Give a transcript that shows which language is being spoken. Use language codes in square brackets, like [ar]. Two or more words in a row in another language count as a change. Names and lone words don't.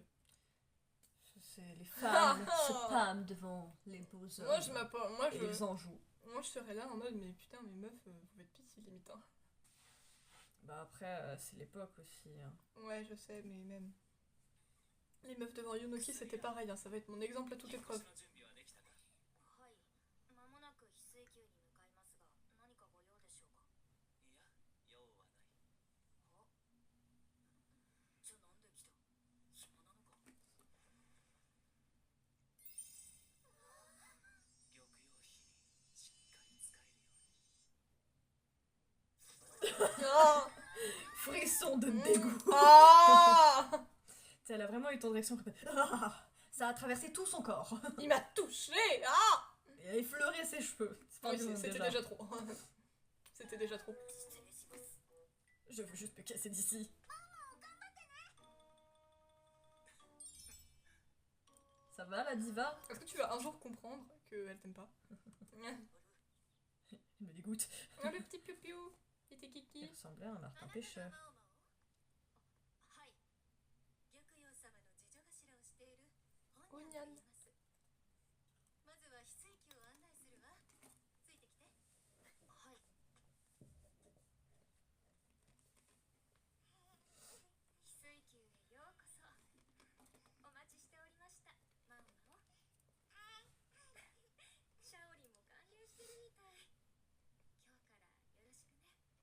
[fr] C'est les femmes se pâment devant les beaux hommes. Moi je m'apporte, Et ils en jouent. moi je serais là en mode mais putain mes meufs, vous êtes pitié limite hein. Bah après, c'est l'époque aussi. Hein. Ouais je sais mais même. Les meufs devant Yunoki c'était pareil, hein, ça va être mon exemple à toute épreuve. [ja] はい間もなく翡翠宮に向かいますが何かご用でしょうかいや用はないじゃあなんで来た暇なのか玉葉妃にしっかり使えるように Ah [fr] Frisson de dégoût. Ah Elle a vraiment eu ton réaction. Ah, ça a traversé tout son corps. Il m'a touché. Ah Et elle a effleuré ses cheveux. C'est pas oui, du monde, c'était déjà trop. C'était déjà trop. [ja] 失礼します [fr] Je veux juste me casser d'ici. Ça va la diva? Est-ce que tu vas un jour comprendre qu'elle t'aime pas? Elle me dégoûte. Ah, le petit piou-piou, il était Il kiki. ressemblait à un Martin Pêcheur. [ja] はい玉葉様の次女頭をしているおにゃん本にゃんと言いますまずは翡翠宮を案内するわついてきてはい翡翠宮へようこそお待ちしておりましたマオマオシャオリンも完了してるみたい今日からよろしくね